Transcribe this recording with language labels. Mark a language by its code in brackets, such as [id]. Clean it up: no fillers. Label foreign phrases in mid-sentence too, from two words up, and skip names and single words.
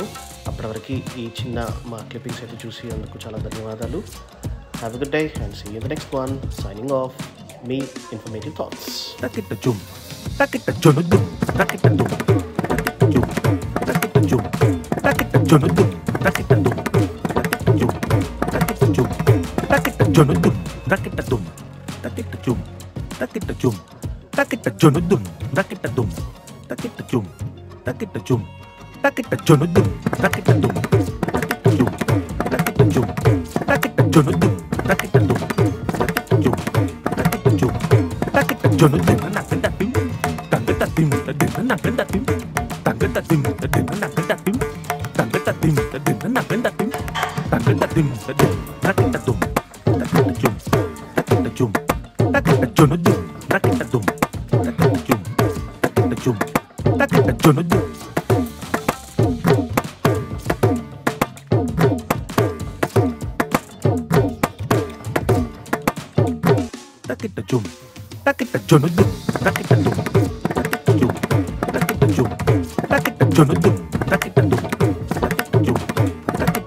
[te] అప్పటి వరకు ఈ చిన్న మా క్లిప్పింగ్స్ అయితే చూసి అందుకు చాలా ధన్యవాదాలు. [en] Have a good day and see you in the next one. signing off, మీ informative thoughts. Takita jum, takita jonudum, takita dum, takita jum, takita jum, takita jonudum, takita dum, takita jum, takita jum, takita jonudum, takita dum, takita jum, takita jum, takita junudum, takita dum, takita jum, takita jum, takita junudum, takita dum, takita jum, takita jum, takita junudum, takita dum, takita jum, takita jum, takita junudum, nakita tim, takita tim, nakita tim, takita tim, nakita tim, takita tim, nakita tim, takita tim, nakita dum, takita jum, takita jum, takita junudum, takita dum, takita jum, takita jum, takita junudum. Takita jum, takita junudum, takita dum, takita jum, takita jum, takita junudum, takita dum, takita jum, takita